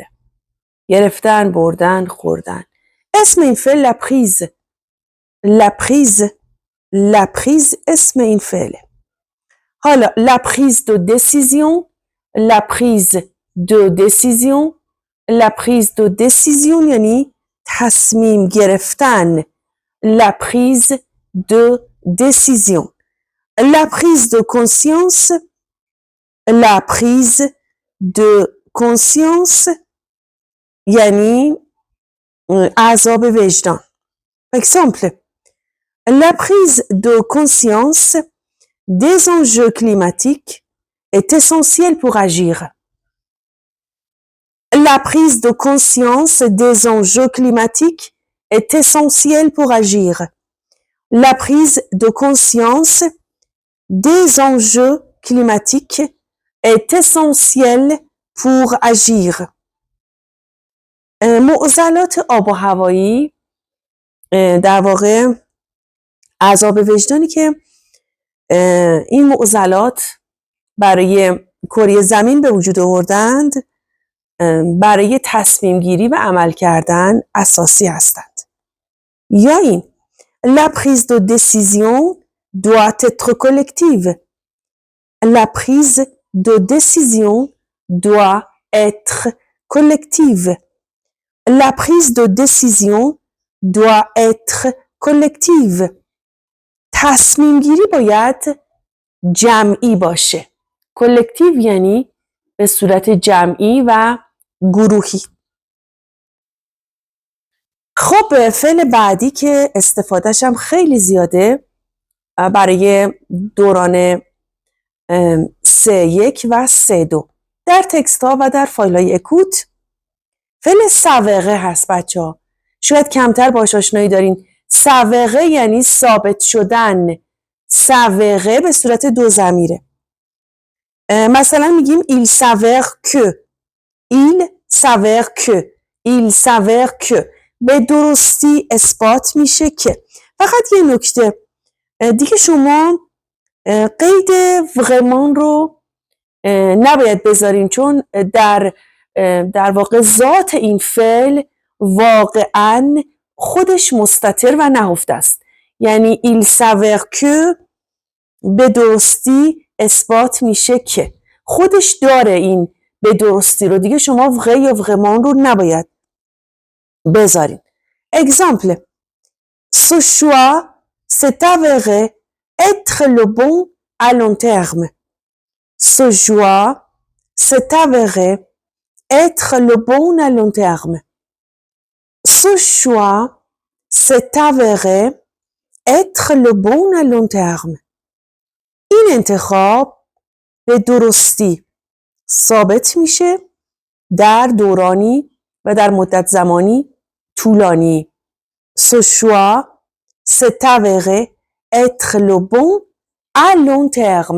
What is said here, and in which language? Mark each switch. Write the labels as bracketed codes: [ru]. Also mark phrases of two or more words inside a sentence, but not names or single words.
[fa] گرفتن، بردن، خوردن. اسم این فعل [fr] la prise. la prise. la prise [fa] اسم این فعله. [fr] حالا la prise de décision. la prise de décision. la prise de décision [fa] یعنی تصمیم گرفتن. [fr] la prise de décision. La prise de conscience. La prise de conscience [fa] یعنی عذاب وجدان. [fr] Exemple. La prise de conscience des enjeux climatiques est essentielle pour agir. La prise de conscience des enjeux climatiques est essentielle pour agir. La prise de conscience des enjeux climatiques est essentielle pour agir. [fa] معضلات آب و هوایی در واقع عذاب وجدانی که این معضلات برای کره زمین به وجود آوردند برای تصمیم گیری و عمل کردن اساسی هستند. یا این [fr] La prise de décision doit être collective. La prise de décision doit être collective. La prise de décision doit être collective. [fa] تصمیم گیری باید جمعی باشه. کلکتیو یعنی به صورت جمعی و گروهی. خب فعل بعدی که استفادهش هم خیلی زیاده برای دوران 3-1 و 3-2 در تکست ها و در فایل های اکوت فعل سابقه هست بچه ها. شاید کمتر باهاش آشنایی دارین. سابقه یعنی ثابت شدن. سابقه به صورت دو ضمیره. مثلا میگیم [fr] il s'avère que. il s'avère que. il s'avère que. [fa] به درستی اثبات میشه که. فقط یه نکته دیگه شما قید vraiment رو نباید بذارین چون در واقع ذات این فعل واقعاً خودش مستتر و نهفته است. یعنی [fr] il s'avère que [fa] به درستی اثبات میشه که خودش داره این به درستی رو. دیگه شما vrai یا vraiment رو نباید بذارین. [fr] Exemple. Ce choix s'est avéré être le bon à long terme. Ce choix s'est avéré être le bon à long terme. Ce choix s'est avéré être le bon à long terme. [fa] این انتخاب به درستی ثابت میشه در دورانی و در مدت زمانی طولانی. [fr] Ce choix s'est avéré être le bon à long terme.